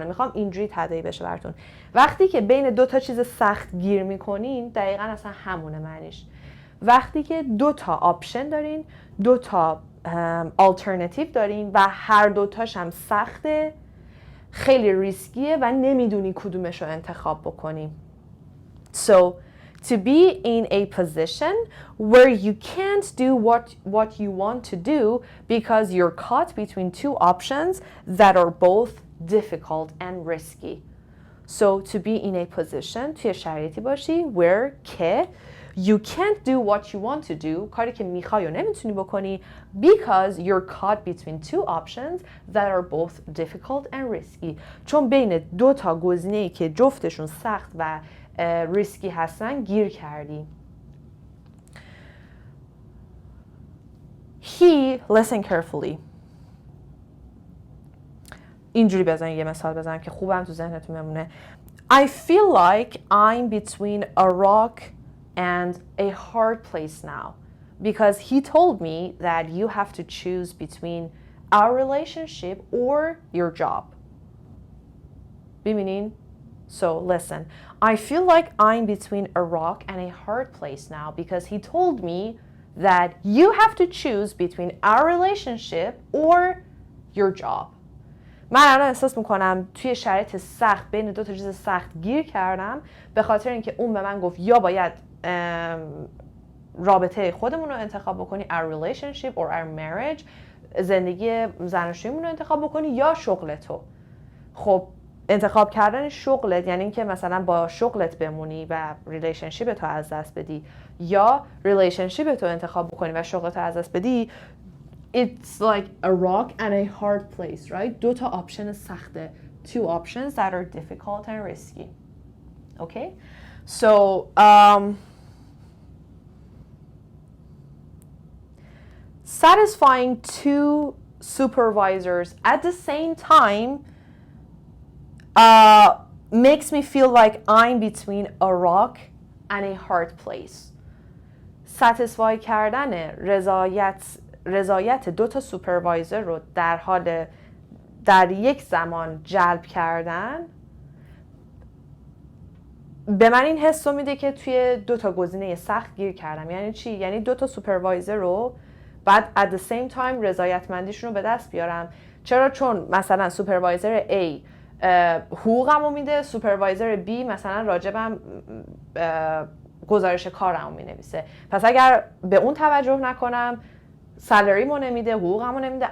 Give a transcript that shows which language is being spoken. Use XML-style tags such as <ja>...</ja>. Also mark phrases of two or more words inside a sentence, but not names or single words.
<fa>میخوام اینجوری تداعی بشه براتون. وقتی که بین دو تا چیز سخت گیر میکنین دقیقاً اصلا همونه معنیش. وقتی که دو تا آپشن دارین، دو تا آلترناتیو دارین و هر دوتاش هم سخته، خیلی ریسکیه و نمیدونی کدومش رو انتخاب بکنی.</fa> <en>So to be in a position where you can't do what you want to do because you're caught between two options that are both difficult and risky. So to be in a position,</en> <fa>توی شرایطی باشی</fa> <en>where که you can't do what you want to do،</en> <fa>کاری که میخوای و نمیتونی بکنی</fa> <en>because you're caught between two options that are both difficult and risky.</en> <fa>چون بین دو تا گزینه‌ای که جفتشون سخت و ریسکی هستن گیر کردی.</fa> <en>He, listen carefully.</en> <fa>اینجوری بزن، یه مثال بزنم که خوبم تو ذهنتون بمونه.</fa> <en>I feel like I'm between a rock and a hard place now because he told me that you have to choose between our relationship or your job. ببینین So listen, I feel like I'm between a rock and a hard place now because he told me that you have to choose between our relationship or your job.</en> <fa>من الان احساس میکنم توی شرایط سخت بین دو تا چیز سخت گیر کردم به خاطر اینکه اون به من گفت یا باید رابطه خودمون رو انتخاب بکنی</fa> <en>our relationship or our marriage</en> <fa>زندگی زناشوییمون رو انتخاب بکنی یا شغل تو. خب انتخاب کردن شغلت یعنی اینکه مثلا با شغلت بمونی و ریلیشنشیپ تو از دست بدی یا ریلیشنشیپ تو انتخاب بکنی و شغلت رو از دست بدی.</fa> <en>It's like a rock and a hard place, right?</en> <fa>دو تا آپشن سخته.</fa> <en>Two options that are difficult and risky. Okay? So, satisfying two supervisors at the same time makes me feel like I'm between a rock and a hard place.</en> <fa>satisfy کردن رضایت دو تا سوپروایزر رو در یک زمان جلب کردن به من این حس رو میده که توی دو تا گزینه سخت گیر کردم. یعنی چی؟ یعنی دو تا سوپروایزر رو بعد</fa> <en>at the same time</en> <fa>رضایتمندیشون رو به دست بیارم. چرا؟ چون مثلا سوپروایزر A حقوقمو میده، سوپروایزر B مثلا راجبم گزارش کارمو مینویسه. پس اگر به اون توجه نکنم سالریمو نمیده، حقوقمو نمیده.</fa>